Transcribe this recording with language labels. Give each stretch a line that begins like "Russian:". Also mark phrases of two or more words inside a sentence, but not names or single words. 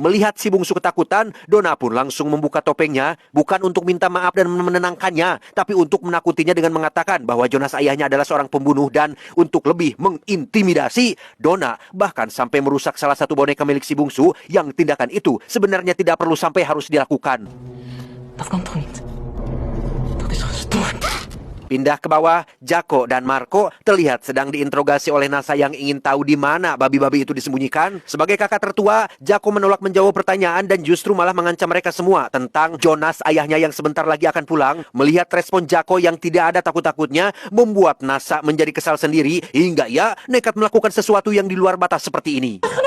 Indonesian: Melihat si bungsu ketakutan, Dona pun langsung membuka topengnya, bukan untuk minta maaf dan menenangkannya, tapi untuk menakutinya dengan mengatakan bahwa Jonas ayahnya adalah seorang pembunuh. Dan untuk lebih mengintimidasi, Dona bahkan sampai merusak salah satu boneka milik si bungsu yang tindakan itu sebenarnya tidak perlu sampai harus dilakukan.
Dutch: Dat kan toch niet? Dat is gestoord.
Indonesian: Pindah ke bawah, Jako dan Marco terlihat sedang diinterogasi oleh Nasa yang ingin tahu di mana babi-babi itu disembunyikan. Sebagai kakak tertua, Jako menolak menjawab pertanyaan dan justru malah mengancam mereka semua tentang Jonas ayahnya yang sebentar lagi akan pulang. Melihat respon Jako yang tidak ada takut-takutnya, membuat Nasa menjadi kesal sendiri hingga ia nekat melakukan sesuatu yang di luar batas seperti ini.